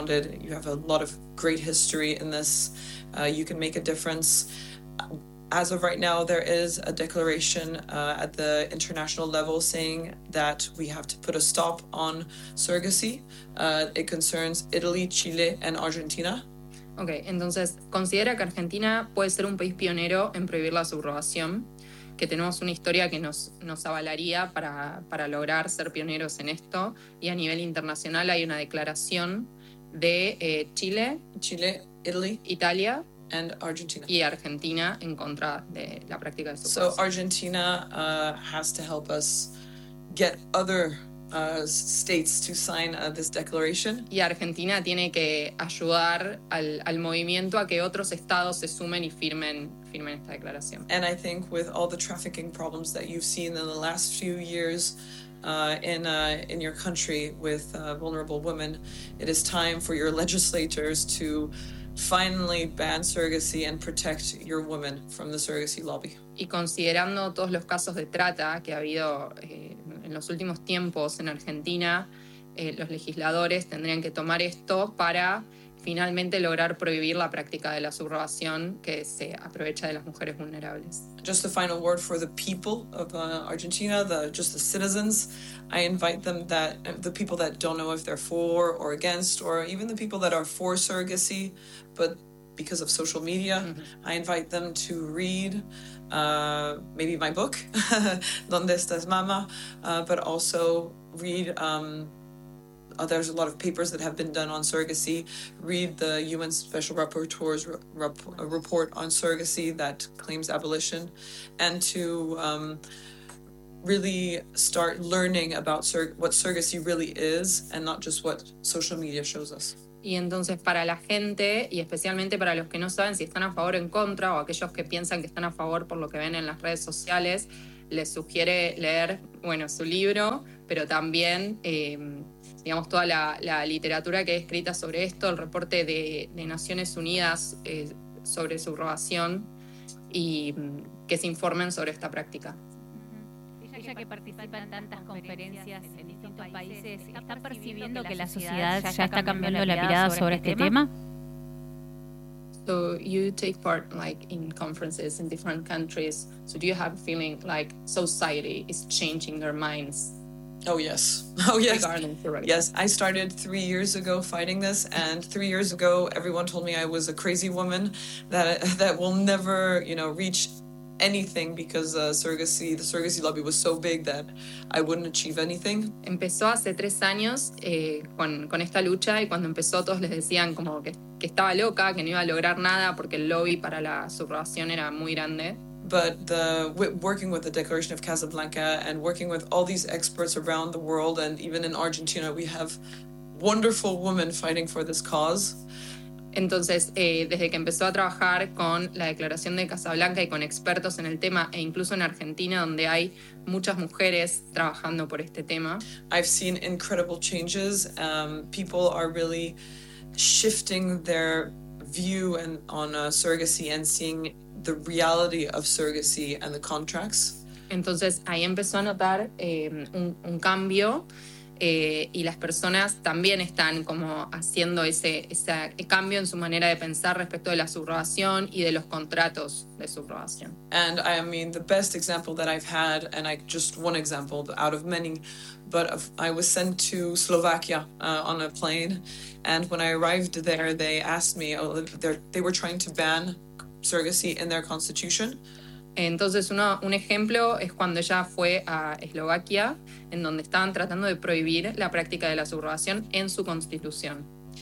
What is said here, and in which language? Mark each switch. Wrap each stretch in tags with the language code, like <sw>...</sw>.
<en>You have a lot of great history in this. You can make a difference. As of right now, there is a declaration at the international level saying that we have to put a stop on surrogacy. It concerns Italy, Chile, and Argentina.</en> <es>Okay, entonces, considera que Argentina puede ser un país pionero en prohibir la subrogación, que tenemos una historia que nos avalaría para lograr ser pioneros en esto, y a nivel internacional hay una declaración de Chile,</es> <en>Chile, Italy,</en> <es>Italia</es> <en>and Argentina.</en> <es>Y Argentina en contra de la práctica del subrogación.</es> <en>So Argentina has to help us get other states to sign this declaration.</en> <es>Y Argentina tiene que ayudar al movimiento a que otros estados se sumen y firmen esta declaración.</es> <en>And I think with all the trafficking problems that you've seen in the last few years in your country with vulnerable women, it is time for your legislators to finally ban surrogacy and protect your women from the surrogacy lobby.</en> <es>Y considerando todos los casos de trata que ha habido en los últimos tiempos en Argentina, los legisladores tendrían que tomar esto para finalmente lograr prohibir la práctica de la subrogación que se aprovecha de las mujeres vulnerables.</es> <en>Just the final word for the people of Argentina, just the citizens. I invite them that the people that don't know if they're for or against, or even the people that are for surrogacy, but because of social media, mm-hmm. I invite them to read maybe my book, ¿Dónde estás, mamá? But also read. There's a lot of papers that have been done on surrogacy. Read the UN Special Rapporteur's report on surrogacy that claims abolition, and to really start learning about what surrogacy really is and not just what social media shows us.</en> <es>Y entonces para la gente, y especialmente para los que no saben si están a favor o en contra, o aquellos que piensan que están a favor por lo que ven en las redes sociales, les sugiere leer, bueno, su libro, pero también digamos, toda la literatura que hay escrita sobre esto, el reporte de Naciones Unidas sobre subrogación, y que se informen sobre esta práctica. Uh-huh. Ella que participa en tantas conferencias en distintos países, ¿está percibiendo que la sociedad ya está cambiando la mirada sobre este tema?</es> <en>So you take part like in conferences in different countries, so do you have a feeling like society is changing their minds? Oh yes. Yes, I started 3 years ago fighting this, and 3 years ago everyone told me I was a crazy woman that will never, you know, reach anything because the surrogacy lobby was so big that I wouldn't achieve anything.</en> <es>Empezó hace 3 años con esta lucha, y cuando empezó todos les decían como que estaba loca, que no iba a lograr nada porque el lobby para la subrogación era muy grande.</es> <en>But working with the Declaration of Casablanca and working with all these experts around the world, and even in Argentina, we have wonderful women fighting for this cause.</en> <es>Entonces, desde que empezó a trabajar con la Declaración de Casablanca y con expertos en el tema, e incluso en Argentina, donde hay muchas mujeres trabajando por este tema,</es> <en>I've seen incredible changes. People are really shifting their view and on surrogacy and seeing the reality of surrogacy and the contracts.</en> <es>Entonces ahí empezó a notar un cambio, y las personas también están como haciendo ese cambio en su manera de pensar respecto de la subrogación y de los contratos de subrogación.</es> <en>And I mean, the best example that I've had, and I just one example out of many, but I was sent to Slovakia on a plane, and when I arrived there, they asked me, they were trying to ban surrogacy in their constitution.</en> <es>Entonces un ejemplo es cuando ella fue a Eslovaquia, en donde estaban tratando de prohibir la práctica de la subrogación en su constitución.</es>